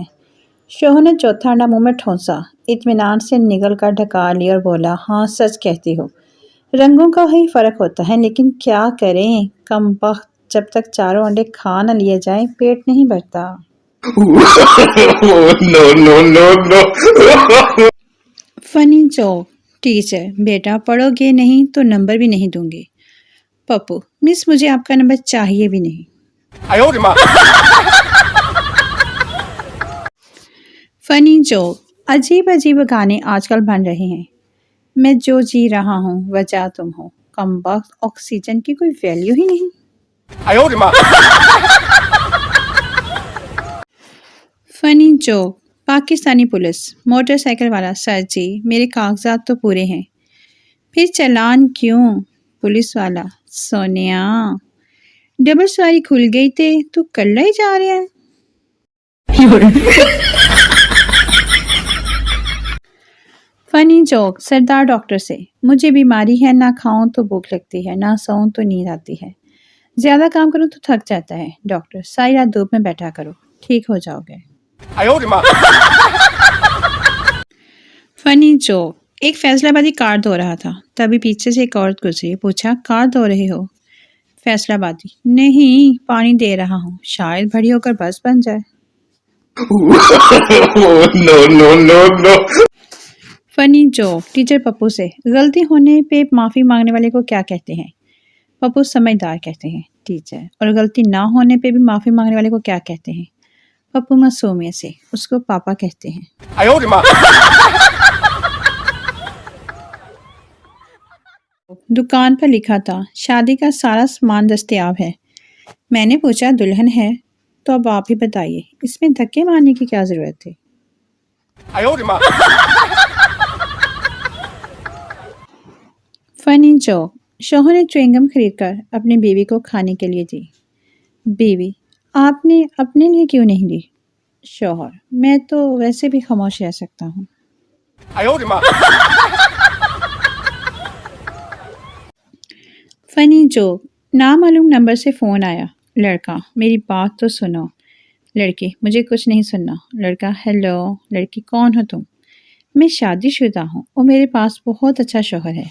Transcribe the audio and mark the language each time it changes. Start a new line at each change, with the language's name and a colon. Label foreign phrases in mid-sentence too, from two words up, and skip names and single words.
Hindi: शोहर ने चौथा अंडा मुंह में ठोंसा, इत्मीनान से निगल कर ढका लिया और बोला, हाँ सच कहती हो, रंगों का ही फ़र्क होता है, लेकिन क्या करें, कमबख्त, जब तक चारों अंडे खा न लिए जाएं पेट नहीं भरता।
English: No, no, no, no. funny joke.
Hindi: टीचर, बेटा पढ़ोगे नहीं तो नंबर भी नहीं दूंगी। पप्पू, मिस मुझे आपका नंबर चाहिए भी नहीं।
Chinese: 哎呦我的妈！
English: funny joke.
Hindi: अजीब अजीब गाने आजकल बन रहे हैं। मैं जो जी रहा हूँ वजह तुम हो, कमबख्त, ऑक्सीजन की कोई वैल्यू ही नहीं।
Chinese: 哎呦我的妈！
English: funny joke.
Hindi: पाकिस्तानी पुलिस। मोटरसाइकिल वाला, सर जी मेरे कागजात तो पूरे हैं, फिर चालान क्यों। पुलिस वाला, सोनिया डबल सवारी खुल गई थे तो कल्ला ही जा रहे हैं।
English: funny joke.
Hindi: सरदार डॉक्टर से, मुझे बीमारी है, ना खाऊं तो भूख लगती है, ना सोऊं तो नींद आती है, ज्यादा काम करूं तो थक जाता है। डॉक्टर, सारी रात धूप में बैठा करो, ठीक हो जाओगे।
Chinese: 哎呦我的妈！
English: funny joke.
Hindi: एक फैसलाबादी कार धो रहा था, तभी पीछे से एक औरत गुजरी, पूछा, कार धो रहे हो। फैसलाबादी, नहीं पानी दे रहा हूँ, शायद बड़ी होकर बस बन जाए।
English: No, no, no, no. funny joke.
Hindi: टीचर पप्पू से, गलती होने पे माफ़ी मांगने वाले को क्या कहते हैं। पप्पू, समझदार कहते हैं। टीचर, और गलती ना होने पे भी माफ़ी मांगने वाले को क्या कहते हैं। पप्पू मासूमियत से, उसको पापा कहते हैं।
Chinese: 哎呦我的妈！
Hindi: दुकान पर लिखा था, शादी का सारा सामान दस्तयाब है। मैंने पूछा, दुल्हन है तो अब आप ही बताइए, इसमें धक्के मारने की क्या ज़रूरत थी।
Chinese: 哎呦我的妈！
English: funny joke.
Hindi: शोहर ने च्युइंगम खरीदकर अपनी बीवी को खाने के लिए दी। बीवी, आपने अपने लिए क्यों नहीं ली। शोहर, मैं तो वैसे भी खामोश रह सकता हूँ।
Chinese: 哎呦我的妈！
English: funny joke.
Hindi: नामालूम नंबर से फ़ोन आया। लड़का, मेरी बात तो सुनो। लड़की, मुझे कुछ नहीं सुनना। लड़का, हेलो। लड़की, कौन हो तुम। मैं शादीशुदा हूँ और मेरे पास बहुत अच्छा शौहर है।